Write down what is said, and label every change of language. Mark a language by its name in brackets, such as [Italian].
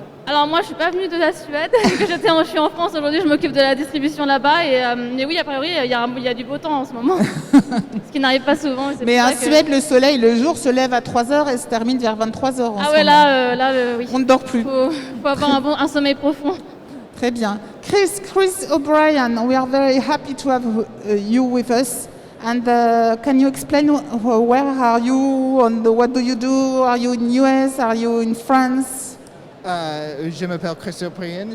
[French] Alors moi, je suis pas venue de la Suède, je suis en France aujourd'hui, je m'occupe de la distribution là-bas. Mais oui, a priori, il y a du beau temps en ce moment, ce qui n'arrive pas souvent. Mais en Suède, le soleil, le jour se lève à 3h et se termine vers 23h. Ah ouais, là, oui. On ne dort plus. Faut avoir un sommeil profond. Très bien. [English] Chris O'Brien, we are very happy to have you with us. And can you explain where are you and what do you do? Are you in US? Are you in France? [French] Je m'appelle Chris O'Brien.